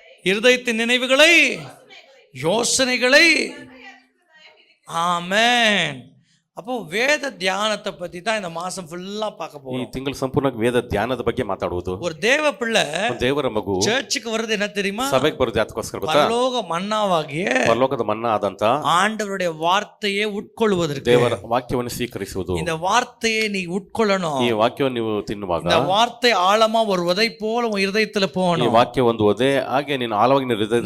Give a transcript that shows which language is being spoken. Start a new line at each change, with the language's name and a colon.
Tamil: இருதயத்தின் நினைவுகளை, யோசனைகளை. ஆமென். அப்போ வேத தியானத்தை பத்தி தான் இந்த மாசம் ஃபுல்லா பார்க்க
Kannada: ಈ
Tamil: போறோம்.
Kannada: ತಿಂಗಳು ಸಂಪೂರ್ಣ ವೇದ ಧ್ಯಾನದ ಬಗ್ಗೆ ಮಾತಾಡುವುದು.
Tamil: ஒரு தேவ பிள்ளை
Kannada: ಒಂದು ದೇವರ ಮಗು
Tamil: சர்ச்சுக்கு வர்றது என்ன தெரியுமா?
Kannada: ಸಭೆಗೆ ಬರೋದು ಯಾತಕ್ಕೋಸ್ಕರ ಗೊತ್ತಾ?
Tamil: பரலோக மன்னாவாகிய
Kannada: ಪರಲೋಕದ ಮನ್ನಾ ಆದಂತ
Tamil: ஆண்டவருடைய வார்த்தையை உட்கொள்வதற்கு.
Kannada: ದೇವರ ವಾಕ್ಯವನ್ನು ಸ್ವೀಕರಿಸುವುದು.
Tamil: இந்த வார்த்தையை நீ உட்கொள்ளணும்.
Kannada: ಈ ವಾಕ್ಯವನ್ನು ನೀವು ತಿನ್ನುವಾಗ
Tamil: இந்த வார்த்தை ஆழமா ஒரு விதை போல உன் இருதயத்துல
Kannada: ಈ
Tamil: போகணும்.
Kannada: ವಾಕ್ಯ ಒಂದು ಒದೆ ಹಾಗೆ ನೀನು ಆಳವಾಗಿ ನಿನ್ನ ಹೃದಯದಲ್ಲಿ